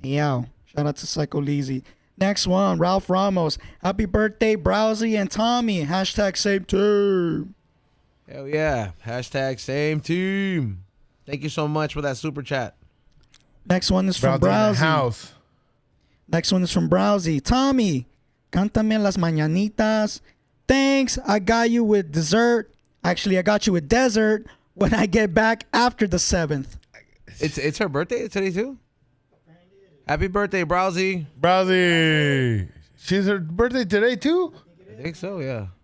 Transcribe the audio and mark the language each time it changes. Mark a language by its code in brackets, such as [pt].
[en] Yeah. Shout out to Psycho Leezy. Next one, Ralph Ramos. Happy birthday, Browsy and Tommy. Hashtag same team. Hell yeah. Hashtag same team. Thank you so much for that super chat. Next one is from Brother in the Browsy. house. Next one is from Browsy. [es] Tommy, cántame las mañanitas. [en] Thanks, I got you with dessert. Actually, I got you with dessert when I get back after the 7th. It's her birthday today too? Happy birthday, Browsy. Browsy. She's her birthday today too? I think so, yeah.